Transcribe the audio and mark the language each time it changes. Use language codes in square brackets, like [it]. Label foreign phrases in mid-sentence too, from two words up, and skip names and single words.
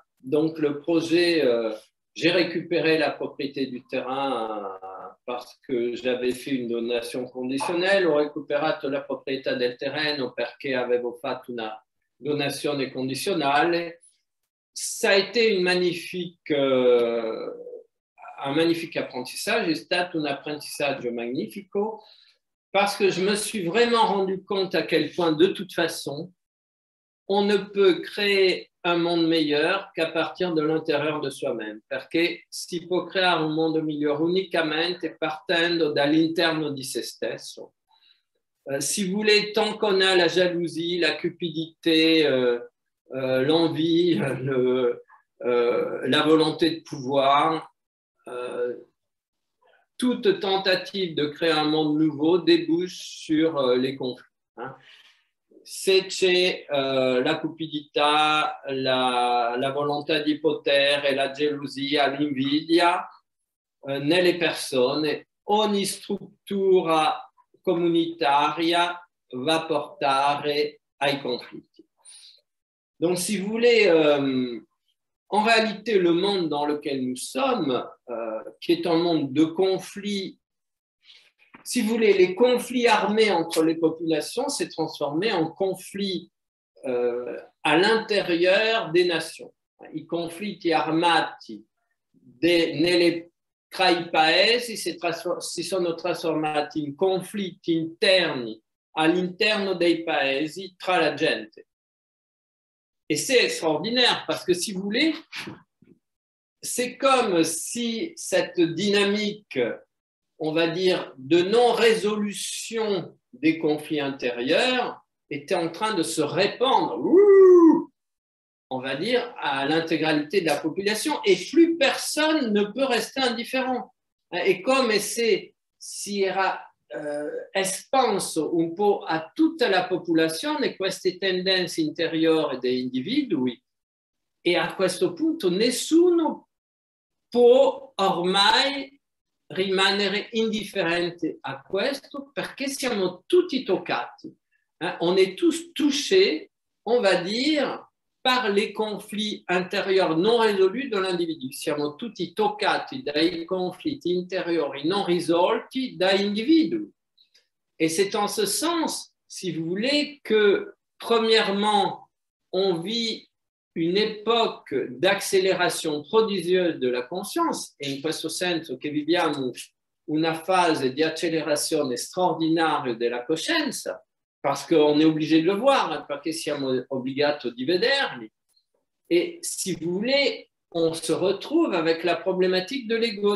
[fr] Donc le projet, j'ai récupéré la propriété du terrain parce que j'avais fait une donation conditionnelle. [it] Ho recuperato la proprietà del terreno perché avevo fatto una donazione condizionale. [fr] Ça a été un magnifique apprentissage, [it] è stato un apprentissaggio magnifico [fr] parce que je me suis vraiment rendu compte à quel point, de toute façon, on ne peut créer un monde meilleur qu'à partir de l'intérieur de soi-même, [it] perché si può creare un mondo migliore unicamente partendo dall'interno di se stesso. [fr] Si vous voulez, tant qu'on a la jalousie, la cupidité, l'envie, la volonté de pouvoir, toute tentative de créer un monde nouveau débouche sur les conflits. [it] Se c'è la cupidità, la volontà di potere, la gelosia, l'invidia nelle persone, ogni struttura comunitaria va a portare ai conflitti. [fr] Donc, si vous voulez, en réalité, le monde dans lequel nous sommes, qui est un monde de conflits, si vous voulez, les conflits armés entre les populations s'est transformé en conflits à l'intérieur des nations. [it] I conflitti armati tra i paesi si sono trasformati in conflitti interni all'interno dei paesi tra la gente. [fr] Et c'est extraordinaire parce que si vous voulez, c'est comme si cette dynamique, on va dire, de non-résolution des conflits intérieurs était en train de se répandre, on va dire, à l'intégralité de la population et plus personne ne peut rester indifférent. Et comme [it] si era espanso un po' a tutta la popolazione queste tendenze interiori degli individui e a questo punto nessuno può ormai rimanere indifferente a questo perché siamo tutti toccati. [fr] On est tous touchés, on va dire, par les conflits intérieurs non résolus de l'individu. [it] Siamo tutti toccati dai conflitti interiori non risolti da individui. [fr] Et c'est en ce sens, si vous voulez, que premièrement, on vit une époque d'accélération prodigieuse de la conscience, [it] e in questo senso che viviamo una fase di accelerazione straordinaria della coscienza, [fr] parce qu'on est obligé de le voir, [it] perché siamo obbligati di vederli. [fr] Et si vous voulez, on se retrouve avec la problématique de l'ego.